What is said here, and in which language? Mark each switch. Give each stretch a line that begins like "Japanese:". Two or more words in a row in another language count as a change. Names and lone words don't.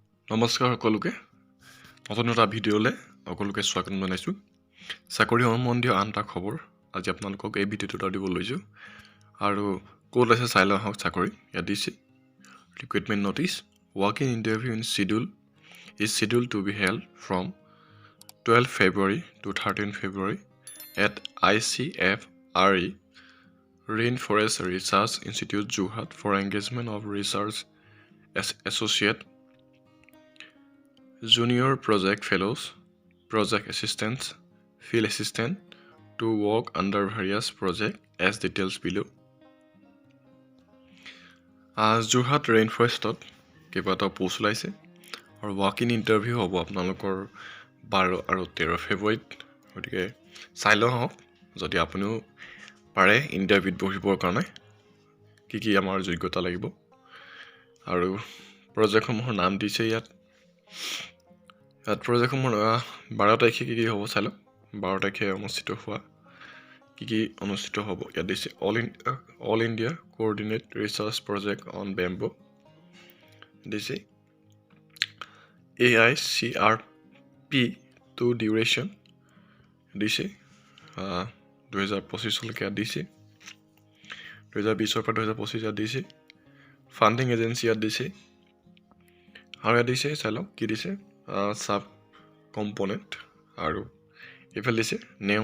Assamese: নমস্কাৰ সকলোকে নতুন এটা ভিডিঅ'লৈ সকলোকে স্বাগতম জনাইছোঁ চাকৰি সম্বন্ধীয় আন এটা খবৰ আজি আপোনালোকক এই ভিডিঅ'টোত দিব লৈছোঁ আৰু ক'ত আছে চাই লওঁ আহক চাকৰি ইয়াত দিছে
English: recruitment notice walking interview in schedule is scheduled to be held from 12 February to 13 February at ICFRE Rainforest Research Institute Jorhat for engagement of research associate Junior Project Fellows, Project Assistants, Field Assistant to work under various projects as details below.
Assamese: Jorhat Rainforestত কেইবাটাও পোষ্ট ওলাইছে আৰু
English: walk in interview
Assamese: হ'ব আপোনালোকৰ 12 আৰু 13 ফেব্ৰুৱাৰীত গতিকে চাই লওঁ হওক যদি আপুনিও পাৰে ইণ্টাৰভিউত বহিবৰ কাৰণে কি আমাৰ যোগ্যতা লাগিব আৰু প্ৰজেক্টসমূহৰ নাম দিছে ইয়াত প্ৰজেক্টসমূহৰ 12 তাৰিখে কি হ'ব চাই লওক 12 তাৰিখে অনুষ্ঠিত হোৱা কি অনুষ্ঠিত হ'ব ইয়াত দিছে অল ইণ্ডিয়া কোঅৰ্ডিনেট ৰিচাৰ্চ প্ৰজেক্ট অন বেম্বো দিছে AICRP to duration দিছে 2025 লৈকে দিছে 2020 পৰা 2025 ইয়াত দিছে
English: funding agency
Assamese: ইয়াত দিছে আৰু ইয়াত দিছে চাই লওক কি দিছে
English: sub component
Assamese: আৰু ইফালে দিছে নেম